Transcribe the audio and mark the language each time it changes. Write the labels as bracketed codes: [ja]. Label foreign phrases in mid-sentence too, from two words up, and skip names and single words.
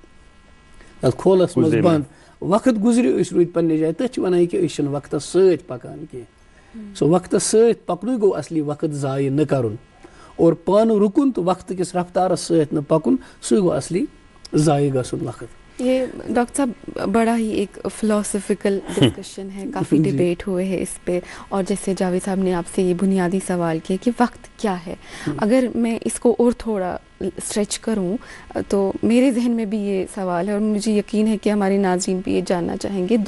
[ks] کھولَس منٛز بنٛد وقت گُزرِ أسۍ روٗدۍ پنٛنہِ جایہِ تٔتھۍ چھِ وَنان یہِ کہِ أسۍ چھِنہٕ وقتَس سۭتۍ پَکان کینٛہہ سُہ وقتَس سۭتۍ پَکنُے گوٚو اَصلی وقت ضایع نہٕ کَرُن اور پانہٕ رُکُن تہٕ وقتہٕ کِس رفتارَس سۭتۍ نہٕ پَکُن سُے گوٚو اصلی ضائع گژھُن وقت. [ur] یہ ڈاکٹر صاحب بڑا ہی ایک [en] philosophical discussion [ur] ہے, کافی ڈبیٹ ہوئے ہیں اس پہ, اور جیسے جاوید صاحب نے آپ سے یہ بنیادی سوال کیا کہ وقت کیا ہے. اگر میں اس کو اور تھوڑا اسٹریچ کروں تو میرے ذہن میں بھی یہ سوال ہے, اور مجھے یقین ہے کہ ہمارے ناظرین بھی یہ جاننا چاہیں گے.